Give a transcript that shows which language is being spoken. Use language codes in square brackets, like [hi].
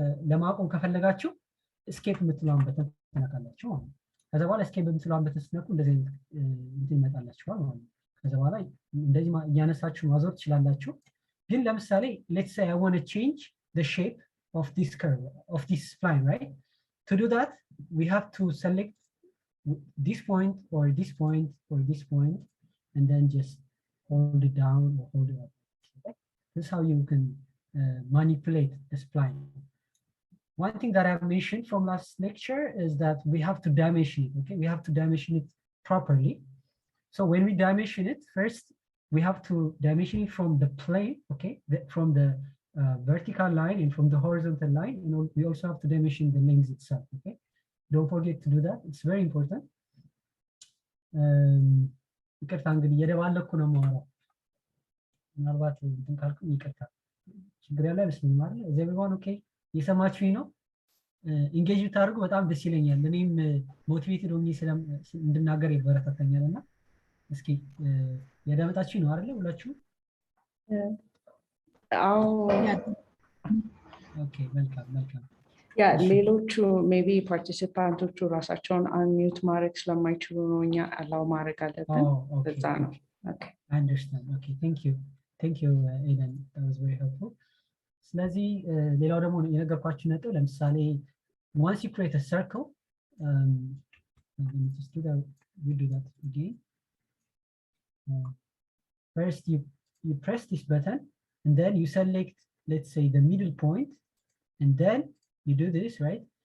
[am] ለማቆም ከፈለጋችሁ escape የምትለውን በተን ተነካላችሁ ማለት ነው። ከዛ በኋላ escape የምትለውን በተን ስትነኩ እንደዚህ እንትን ይመጣላችኋል ማለት ነው። ከዛ በኋላ እንደዚህ እያነሳችሁ ማዞር ትችላላችሁ። ግን ለምሳሌ [en] let's say I want to change the shape of this curve of this spline, right? To do that we have to select this point or this point or this point and then just hold it down or hold it up. Okay? This is how you can manipulate the spline. One thing that I mentioned from last lecture is that we have to dimension it. Okay, we have to dimension it properly. So when we dimension it, first we have to dimension it from the plane. Okay, from the vertical line and from the horizontal line. You know, we also have to dimension the length itself. Okay, don't forget to do that. It's very important. [am] ይቅርታ እንግዲህ እየደባለኩ ነው የማወራው። ምናልባት እንትን ካልኩኝ ይቅርታ። ችግር ያለ አይመስለኝም አይደል? እዚህ [en] everyone okay? [am] የሰማችሁኝ ነው? ኢንጌጅ ብታደርጉ በጣም ደስ ይለኛል። እኔም ሞቲቬትድ ሆኜ እንድናገር ይበረታታኛልና እስኪ የዳመጣችሁኝ ነው አይደል ሁላችሁ? አዎ ኦኬ መልካም መልካም። ያ ሌሎቹ ሜቢ ፓርቲሲፓንቶቹ ራሳቸውን አንሚዩት ማድረግ ስለማይችሉ ነው እኛ አላው ማድረግ አለብን። በዛ ነው። ኦኬ [en] I understand. Okay, thank you Aidan, that was very helpful. [am] ስለዚህ ሌላው ደግሞ የነገርኳችሁ ነጥብ ለምሳሌ [en] once you create a circle let me just do that again. First you press this button and then you select, let's say, the middle point, and then you do this, right?